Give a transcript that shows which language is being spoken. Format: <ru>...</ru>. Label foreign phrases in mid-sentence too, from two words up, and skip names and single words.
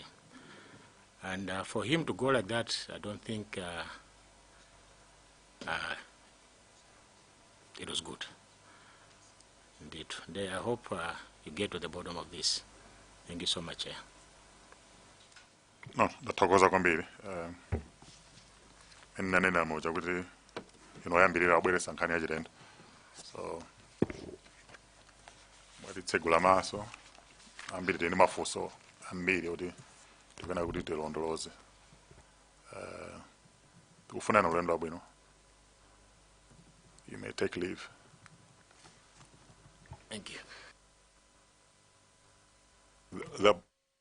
<en>And for him to go like that, I don't think it was good. Indeed. I hope you get to the bottom of this. Thank you so much, Chair. No,</en> <ny>ndathokoza kwambiri. Nena moja kuti inoyambirira abweresa nkhani ya chilendo. So mwatitsegula maso ambiri tini mafunso ambiri kuti tikana kuti tilondoloze. Tikufuna ulendo wabwino.</ny> <en>You may take leave. Thank you. The</en>